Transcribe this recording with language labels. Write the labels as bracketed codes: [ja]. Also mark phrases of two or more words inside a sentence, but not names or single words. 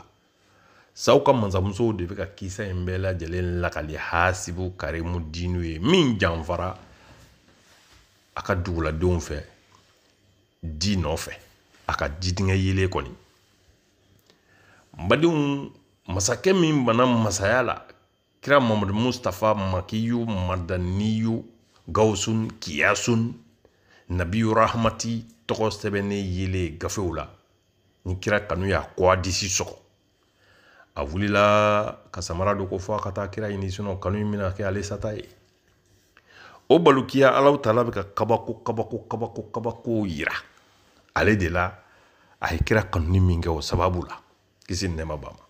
[bm] Saw ka mansamusow de bɛ ka kisa in bɛɛ lajɛlen lakali hasibu karimu dinu ye min janfara a ka duguladenw fɛ di nɔfɛ a ka didiŋɛ yelen kɔni. Badenw masakɛ min bana masaya la kira Muhammad Mustafa Makiyu Madaniyu Gawsun Kiyasun Nabiyu Rahmati tɔgɔ sɛbɛnnen yelen gafew la ni kira kanu y'a kɔ a disi sɔgɔ a wulila ka samara do ko fɔ a ka taa kira ɲini sinɔ kanu in bɛna kɛ ale sata ye. O balukiya Alahu Taala bɛ ka kabako yira ale de la a ye kira kanu min kɛ o sababu la kisi nɛma b'a ma.